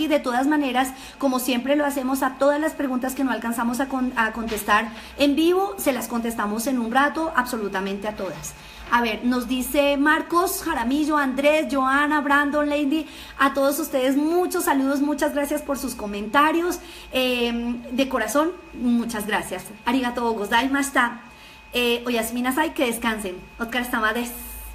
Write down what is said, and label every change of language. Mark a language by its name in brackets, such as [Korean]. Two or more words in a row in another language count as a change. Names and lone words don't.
[Spanish] De todas maneras, como siempre lo hacemos, a todas las preguntas que no alcanzamos a contestar en vivo, se las contestamos en un rato, absolutamente a todas. A ver, nos dice Marcos Jaramillo, Andrés, Joana, Brandon, Lady, a todos ustedes muchos saludos, muchas gracias por sus comentarios, de corazón, muchas gracias. [Japanese] ありがとうございました. おやすみなさい, [Spanish] que descansen. [Japanese] お疲れ様です.